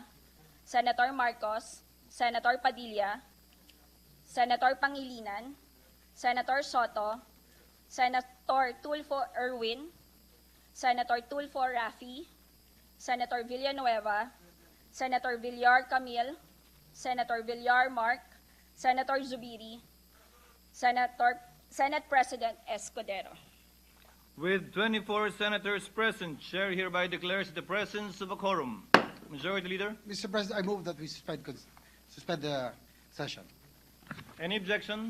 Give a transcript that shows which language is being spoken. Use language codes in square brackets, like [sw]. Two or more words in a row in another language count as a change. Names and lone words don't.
[en] Senator Marcos, Senator Padilla, Senator Pangilinan, Senator Sotto, Senator Tulfo Erwin, Senator Tulfo Rafi, Senator Villanueva, Senator Villar Camille, Senator Villar Mark, Senator Zubiri, Senate President Escodero. With 24 senators present, Chair hereby declares the presence of a quorum. Majority Leader, Mr. President, I move that we suspend the session. any objection?